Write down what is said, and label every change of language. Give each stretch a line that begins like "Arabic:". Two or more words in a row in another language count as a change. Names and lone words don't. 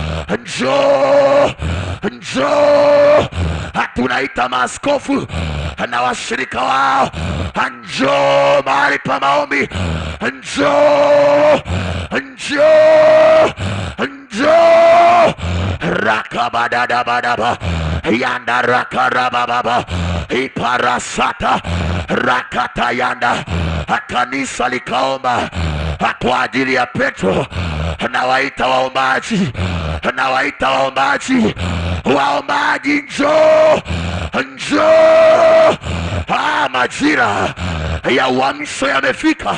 Swahili: Njoo, njoo. Tunaita maaskofu na washirika wao, njoo mahali pa maombi. Njoo, njoo, njoo. Rakabadadabadaba yanda rakarababa iparasata rakata yanda. Kanisa likaomba kwa ajili ya Petro. Nawaita waombaji, nawaita waombaji, waombaji njoo, njoo. Majira ya uamsho yamefika.